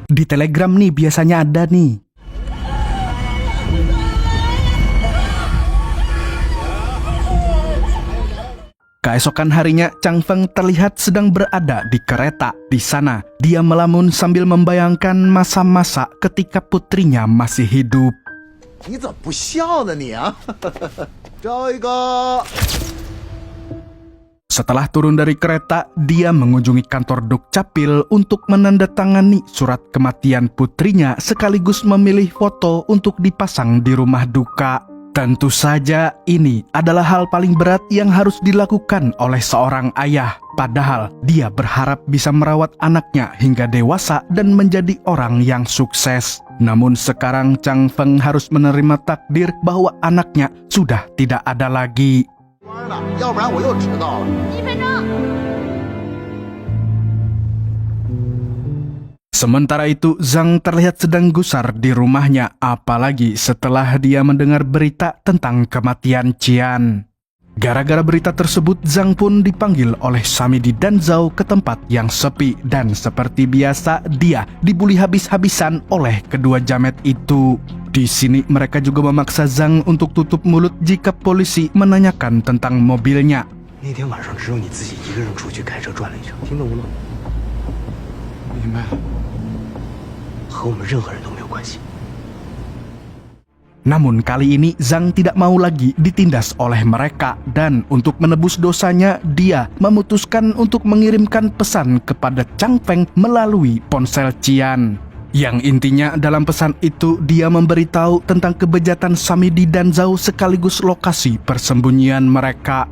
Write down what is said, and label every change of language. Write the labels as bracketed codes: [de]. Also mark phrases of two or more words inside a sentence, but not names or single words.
[id] Di Telegram nih biasanya ada nih. Keesokan harinya, Chang Feng terlihat sedang berada di kereta. Di sana, dia melamun sambil membayangkan masa-masa ketika putrinya masih hidup. [zh] 你怎么不笑呢你啊？找一个。 [id] Setelah turun dari kereta, dia mengunjungi kantor Dukcapil untuk menandatangani surat kematian putrinya sekaligus memilih foto untuk dipasang di rumah duka. Tentu saja ini adalah hal paling berat yang harus dilakukan oleh seorang ayah. Padahal dia berharap bisa merawat anaknya hingga dewasa dan menjadi orang yang sukses. Namun sekarang Chang Feng harus menerima takdir bahwa anaknya sudah tidak ada lagi. [zh] 要不然我又迟到了。 1分钟。 [id] Sementara itu, Zhang terlihat sedang gusar di rumahnya, apalagi setelah dia mendengar berita tentang kematian Qian. Gara-gara berita tersebut, Zhang pun dipanggil oleh Samidi dan Zhao ke tempat yang sepi, dan seperti biasa, dia dibully habis-habisan oleh kedua jamet itu. Di sini mereka juga memaksa Zhang untuk tutup mulut jika polisi menanyakan tentang mobilnya. [zh] 那天晚上只有你自己一个人出去开车转了一圈，听懂了吗？明白了。和我们任何人都没有关系。 [id] Namun kali ini Zhang tidak mau lagi ditindas oleh mereka, dan untuk menebus dosanya dia memutuskan untuk mengirimkan pesan kepada Chang Feng melalui ponsel Qian. Yang intinya dalam pesan itu dia memberitahu tentang kebejatan Samidi dan Zhao sekaligus lokasi persembunyian mereka.